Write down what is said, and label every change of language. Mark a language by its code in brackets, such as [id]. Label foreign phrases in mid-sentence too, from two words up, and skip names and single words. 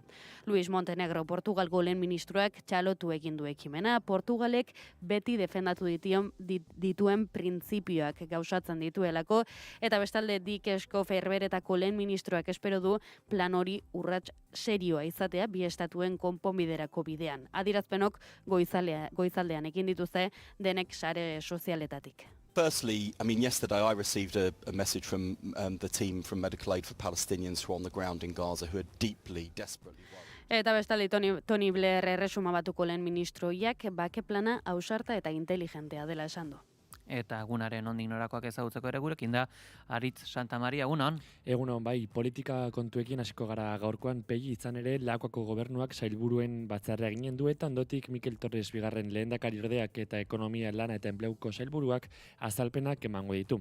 [eu] Luis Montenegro, Portugalgo lehen ministroak txalotu egin du ekimena, Portugalek beti defendatu dituen printzipioak gauzatzen dituelako, eta bestalde Dick Schoof Herberetako lehen ministroak espero du plan hori urrats serioa izatea bi estatuen konponbiderako bidean. Adirazpenok goizaldean ekin dituzte denek sare sozialetatik. [en] Firstly, yesterday I received a message from the team from Medical Aid for Palestinians who are on the ground in Gaza who are deeply, desperately worried. [eu] Eta bestalde Tony Blair Erresuma Batuko lehen ministroiak bake plana ausarta eta inteligentea dela esan du. eta egunaren nondik norakoak ezagutzeko ere gurekin da Aritz Santa Maria, egunon. Egunon, bai, politika kontuekin hasiko gara gaurkoan pegi izan ere Lakuako gobernuak sailburuen batzarra eginen du eta ondotik Mikel Torres bigarren lehendakariordeak eta ekonomia lana eta enpleuko sailburuak azalpenak emango ditu.